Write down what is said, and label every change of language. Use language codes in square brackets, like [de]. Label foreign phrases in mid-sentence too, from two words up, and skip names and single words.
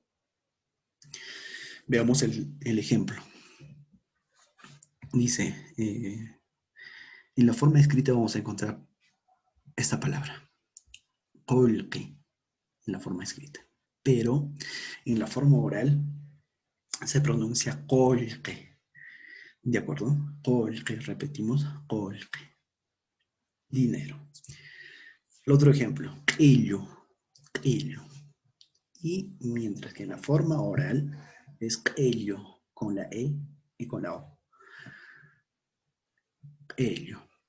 [es] Veamos el ejemplo. Dice, en la forma escrita vamos a encontrar esta palabra, qolqi, en la forma escrita. Pero en la forma oral se pronuncia qolqi. ¿De acuerdo? Qolqi, repetimos, qolqi. Dinero. El otro ejemplo, [qu] qillu, qillu. [es] Y mientras que en la forma oral es qillu con la E y con la O. Qillu.